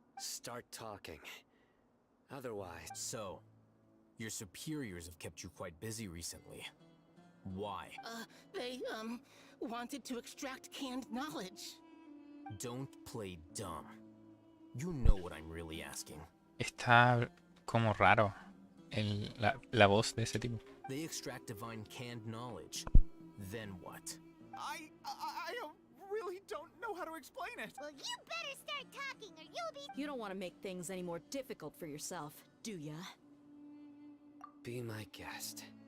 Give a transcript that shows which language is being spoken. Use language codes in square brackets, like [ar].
[en] Start talking. Otherwise... So, your superiors have kept you quite busy recently. Why? They, wanted to extract canned knowledge. Don't play dumb. You know what I'm really asking. [es] Está como raro la voz de ese tipo. [en] They extract divine canned knowledge. Then what? I really don't know how to explain it. Well, you better start talking or you'll be... You don't want to make things any more difficult for yourself, do ya? Be my guest.